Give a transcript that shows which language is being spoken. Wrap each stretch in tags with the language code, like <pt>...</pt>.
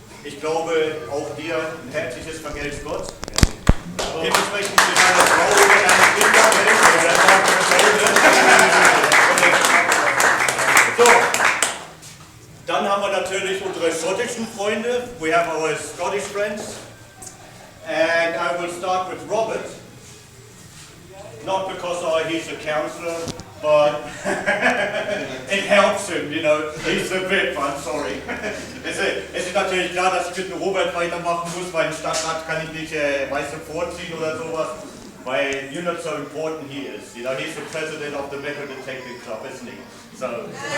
<de>Ich glaube, auch dir ein herzliches Vergelt's Gott. Dementsprechend für deine Frau und deine Kinder. So, dann haben wir natürlich unsere schottischen Freunde.</de> <en>We have our Scottish friends. And I will start with Robert. Not because he's a councillor, but it helps him, you know, he's a bit, I'm sorry.</en> <de>Es ist natürlich klar, dass ich mit dem Robert weitermachen muss, weil im Stadtrat kann ich nicht weißt du, vorziehen oder sowas, weil</de> <en>you're not so important he is. You know, he's the president of the Bavarian Detectorist Club, isn't he? So,</en>